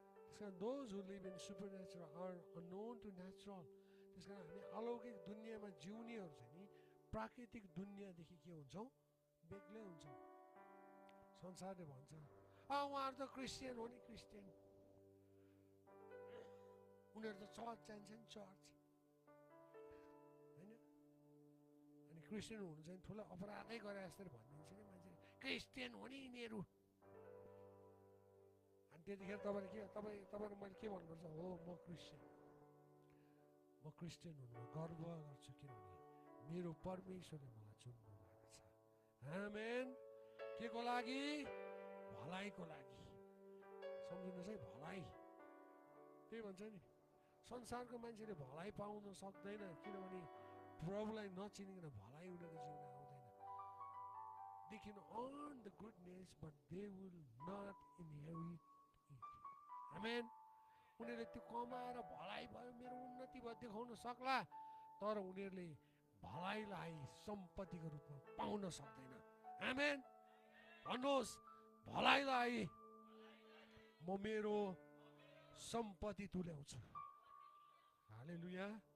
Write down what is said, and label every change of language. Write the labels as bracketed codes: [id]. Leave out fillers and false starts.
[ne] त्यसकारण [en] those who live in supernatural are unknown to natural. [ne] त्यसकारण हामी अलौकिक दुनियाँमा जिउनेहरू चाहिँ नि प्राकृतिक दुनियाँदेखि के हुन्छौँ? बेग्लै हुन्छौँ। संसारले भन्छ उहाँहरू त क्रिस्चियन हो नि, क्रिस्चियन, उनीहरू त चर्च जान्छन्, चर्च होइन। अनि क्रिस्चियन हुनु चाहिँ ठुलो अपराधै गरे जस्तो भनिदिन्छ कि मान्छेले, क्रिस्चियन हो नि यिनीहरू। अनि त्यतिखेर तपाईँले मैले के भन्नुपर्छ? हो, म क्रिस्चियन, म क्रिस्चियन हुनुमा गर्व गर्छु, किनभने मेरो परमेश्वरले मलाई चुन्नु भएको छ। आमेन। के को लागि? भलाइको लागि। सम्झिनुहोस् है, भलाइ। त्यही भन्छ नि, संसारको मान्छेले भलाइ पाउन सक्दैन, किनभने प्रभुलाई नचिनिकन भलाइ उनीहरूको जीवन आउँदैन। [en] They can earn the goodness, but they will not inherit it. [ne] आमेन। उनीहरूले त्यो कमाएर भलाइ भयो, मेरो उन्नति भयो देखाउन सक्ला, तर उनीहरूले भलाइलाई सम्पत्तिको रूपमा पाउन सक्दैन। आमेन। भन्नुहोस्, भलाइलाई म मेरो सम्पत्ति तुल्याउँछु। हालेलुया।